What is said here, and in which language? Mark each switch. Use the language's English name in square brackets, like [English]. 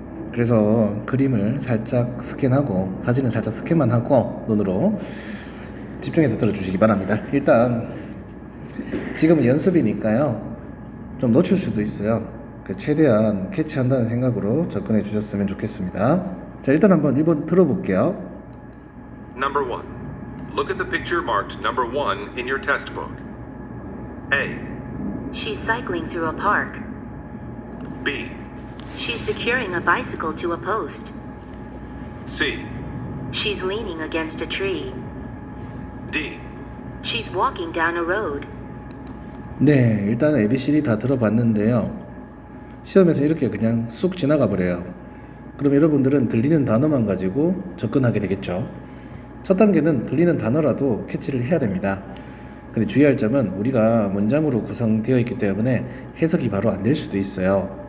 [Korean] 그래서 그림을 살짝 스캔하고 사진을 살짝 스캔만 하고 눈으로 집중해서 들어주시기 바랍니다. 일단 지금은 연습이니까요, 좀 놓칠 수도 있어요. 최대한 캐치한다는 생각으로 접근해 주셨으면 좋겠습니다. 자, 일단 한번 1번 들어볼게요. [English] Number 1. Look at the picture marked number 1 in your test book. A. She's cycling through a park. B. She's securing a bicycle to a post. C. She's leaning against a tree. D. She's walking down a road. [Korean] 네, 일단 ABCD 다 들어봤는데요. 시험에서 이렇게 그냥 쑥 지나가 버려요. 그럼 여러분들은 들리는 단어만 가지고 접근하게 되겠죠. 첫 단계는 들리는 단어라도 캐치를 해야 됩니다. 근데 주의할 점은 우리가 문장으로 구성되어 있기 때문에 해석이 바로 안 될 수도 있어요.